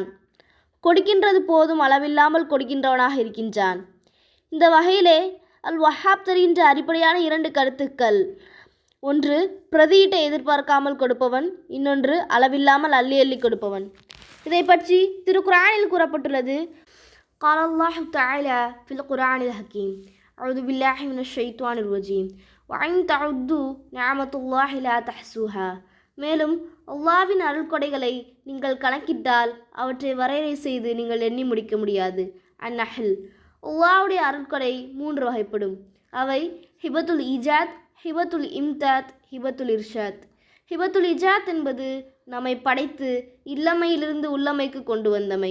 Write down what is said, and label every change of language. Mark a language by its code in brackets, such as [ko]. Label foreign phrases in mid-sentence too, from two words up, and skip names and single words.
[ta] கொடுக்கின்றது போதும் அளவில்லாமல் கொடுக்கின்றவனாக இருக்கின்றான். இந்த வகையிலே அல் வஹாப் தருகின்ற அடிப்படையான இரண்டு கருத்துக்கள். ஒன்று, பிரதியீட்டை எதிர்பார்க்காமல் கொடுப்பவன். இன்னொன்று, அளவில்லாமல் அள்ளி அள்ளி கொடுப்பவன். இதை பற்றி திருக்குர்ஆனில் கூறப்பட்டுள்ளது. [ar] قال الله تعالى في القرآن الحكيم أعوذ بالله من الشيطان الرجيم وإن تعدوا نعمة الله لا تحصوها. [ta] மேலும் அல்லாஹ்வின் அருள்கொடைகளை நீங்கள் கணக்கிட்டால் அவற்றை வரையறை செய்து நீங்கள் எண்ணி முடிக்க முடியாது. அந்நஹல். அல்லாஹ்வுடைய அருள்கொடை மூன்று வகைப்படும். அவை [ar] هبة الإيجاد، هبة الإمداد، هبة الإرشاد. هبة الإيجاد [ta] என்பது நம்மை படைத்து இல்லமையிலிருந்து உள்ளமைக்கு கொண்டு வந்தமை.